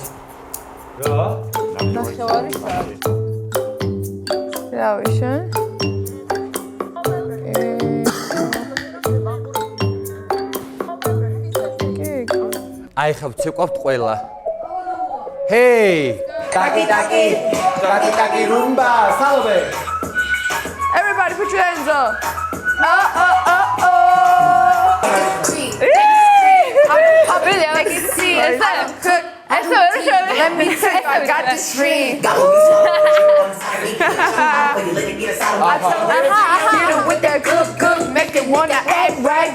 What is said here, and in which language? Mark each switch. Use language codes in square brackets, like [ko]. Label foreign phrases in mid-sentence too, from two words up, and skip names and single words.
[ka] რა? ნახევარი საათი. რავი შენ? აი ხა ვცეკვავთ ყველა. ჰეი! ტაკი რუმბა, სალობე. [en] Everybody put your hands up. I really like to see it. Let me see if I got this dream. Hit him with that good, make it wanna act right.